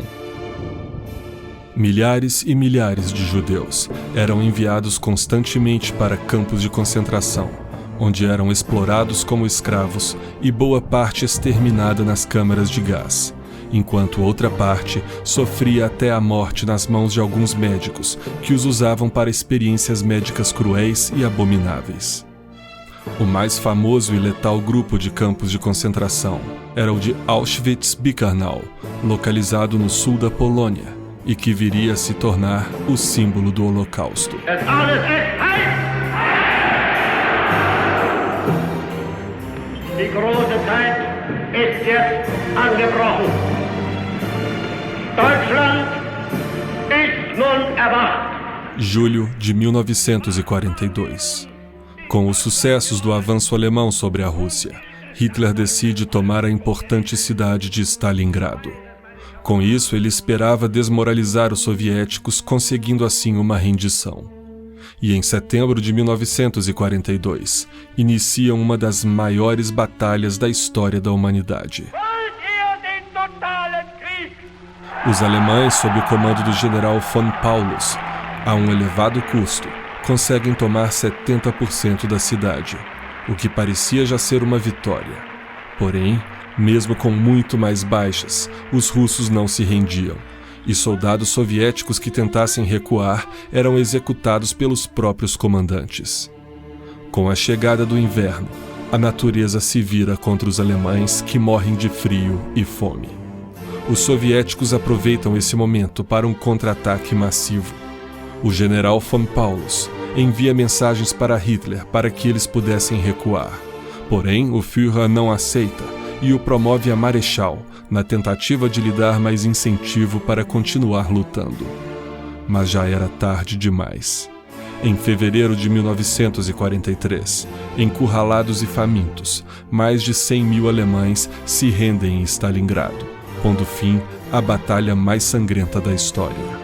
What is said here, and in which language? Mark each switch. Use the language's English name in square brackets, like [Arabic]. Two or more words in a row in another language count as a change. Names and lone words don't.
[Portuguese] Milhares e milhares de judeus eram enviados constantemente para campos de concentração, onde eram explorados como escravos e boa parte exterminada nas câmaras de gás, enquanto outra parte sofria até a morte nas mãos de alguns médicos que os usavam para experiências médicas cruéis e abomináveis. O mais famoso e letal grupo de campos de concentração era o de Auschwitz-Birkenau, localizado no sul da Polônia, e que viria a se tornar o símbolo do Holocausto. [German] Die große Zeit ist jetzt angebrochen. Deutschland ist nun erwacht. [Portuguese] Julho de 1942. Com os sucessos do avanço alemão sobre a Rússia, Hitler decide tomar a importante cidade de Stalingrado. Com isso, ele esperava desmoralizar os soviéticos, conseguindo assim uma rendição. E em setembro de 1942, iniciam uma das maiores batalhas da história da humanidade. Os alemães, sob o comando do general von Paulus, a um elevado custo, conseguem tomar 70% da cidade, o que parecia já ser uma vitória. Porém, mesmo com muito mais baixas, os russos não se rendiam, e soldados soviéticos que tentassem recuar eram executados pelos próprios comandantes. Com a chegada do inverno, a natureza se vira contra os alemães, que morrem de frio e fome. Os soviéticos aproveitam esse momento para um contra-ataque massivo. O general von Paulus envia mensagens para Hitler para que eles pudessem recuar, Porém, o Führer não aceita e o promove a marechal, na tentativa de lhe dar mais incentivo para continuar lutando. Mas já era tarde demais. Em fevereiro de 1943, encurralados e famintos, mais de 100 mil alemães se rendem em Stalingrado, pondo fim à batalha mais sangrenta da história.